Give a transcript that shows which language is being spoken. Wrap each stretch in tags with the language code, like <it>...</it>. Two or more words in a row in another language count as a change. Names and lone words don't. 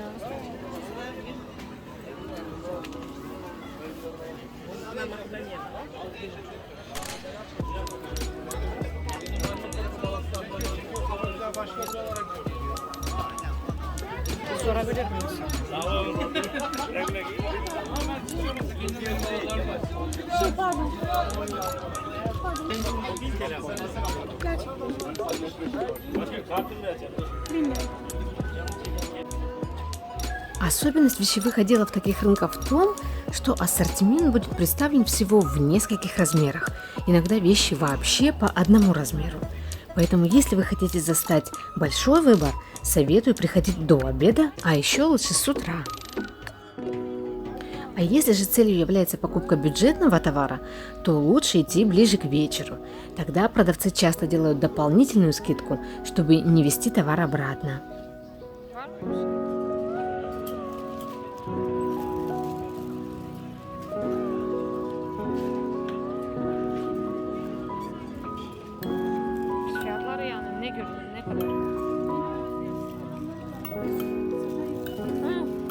<tr>Sorabilir miyiz? Pardon.</tr> <ru>Особенность вещевых отделов таких рынков в том, что ассортимент будет представлен всего в нескольких размерах. Иногда вещи вообще по одному размеру. Поэтому, если вы хотите застать большой выбор, советую приходить до обеда, а еще лучше с утра. А если же целью является покупка бюджетного товара, то лучше идти ближе к вечеру. Тогда продавцы часто делают дополнительную скидку, чтобы не везти товар обратно.</ru> <tr>Fiyatları yani ne gördün, ne kadar? Ha.</tr>